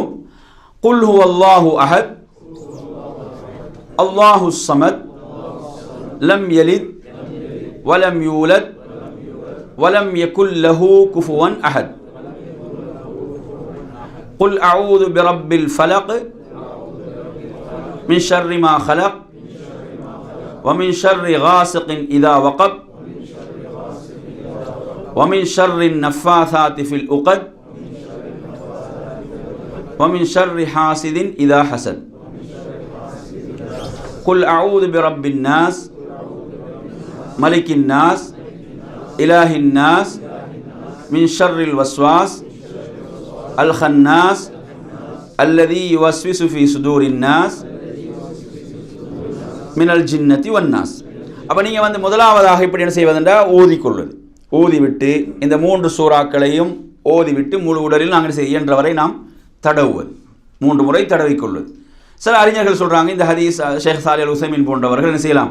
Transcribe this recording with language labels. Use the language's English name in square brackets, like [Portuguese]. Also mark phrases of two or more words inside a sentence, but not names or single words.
[Arabic] قل هو الله أحد، الله الصمد، لم يلد ولم يولد، ولم يكن له كفوا أحد. قل أعوذ برب الفلق من شر ما خلق ومن شر غاسق إذا وقب ومن شر النفاثات في العقد ومن شر حاسد إذا حسد. قل أعوذ برب الناس ملك الناس إله الناس من شر الوسواس الخناس الذي يوسوس في صدور الناس من الجنة والناس. [Tamil] அப்போ நீங்கள் முதலாவதாக இப்படி என்ன செய்வதென்றா, ஓதிக்கொள்வது. ஓதிவிட்டு இந்த 3 சூறாக்களையும் ஓதிவிட்டு முழு உடலில் நாங்கள் இயன்றவரை நாம் தடவுவது, 3 முறை தடவிக்கொள்வது. சில அறிஞர்கள் சொல்கிறாங்க, இந்த ஹதீஸ் ஷேக் சாலிஹ் அல் உஸைமீன் போன்றவர்கள் என்ன செய்யலாம்?